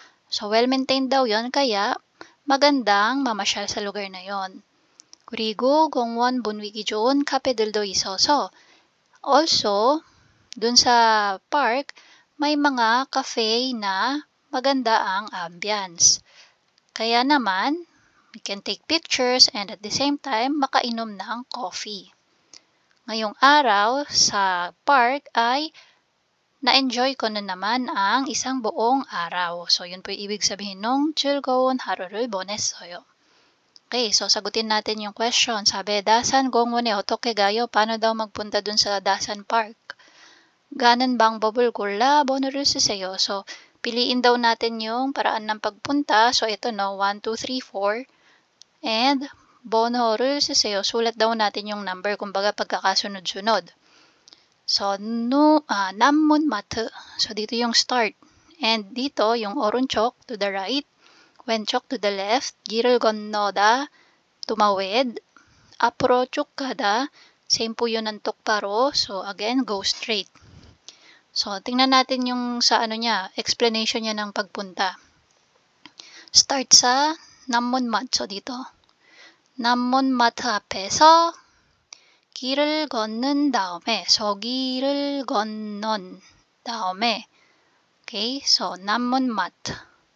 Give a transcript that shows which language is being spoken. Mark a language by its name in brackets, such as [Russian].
[Filipino] So, well-maintained daw yon kaya magandang mamasyal sa lugar na yon. [Korean] 그리고 공원 분위기 좋은 카페들도 있어서 [Filipino] also, dun sa park, may mga cafe na maganda ang ambience. Kaya naman, [English] we can take pictures and at the same time, [Filipino] makainom ng coffee. Ngayong araw sa park ay na-enjoy ko na naman ang isang buong araw. So, yun po yung ibig sabihin nung [Korean] 즐거운 하루를 보냈어요. [Filipino] Okay, so sagutin natin yung question. Sabi, Dasan [Korean] Gongwon에 어떻게 가요? [Filipino] Paano daw magpunta dun sa Dasan Park? [Korean] 가는 방법을 골라 번호를 쓰세요. [Filipino] So, piliin daw natin yung paraan ng pagpunta. So, ito no, 1, 2, 3, 4. And, [Korean] 번호를 쓰세요. [Filipino] Sulat daw natin yung number, kumbaga pagkakasunod-sunod. So, 남문마트. So, dito yung start. [English] And dito, yung [Korean] 오른쪽 [English] to the right. [Korean] 왼쪽 [English] to the left, [Korean] 길을 건너다, [Filipino] tumawid, [Korean] 앞으로 쭉 가다, [English] same po yun ng [Korean] 똑바로, [English] so again, go straight. [Filipino] So, tingnan natin yung sa ano niya, explanation niya ng pagpunta. Start sa 남문마트, so dito. [Korean] 남문마트 앞에서 길을 걷는 다음에, so 길을 건넌 다음에, okay, so 남문마트.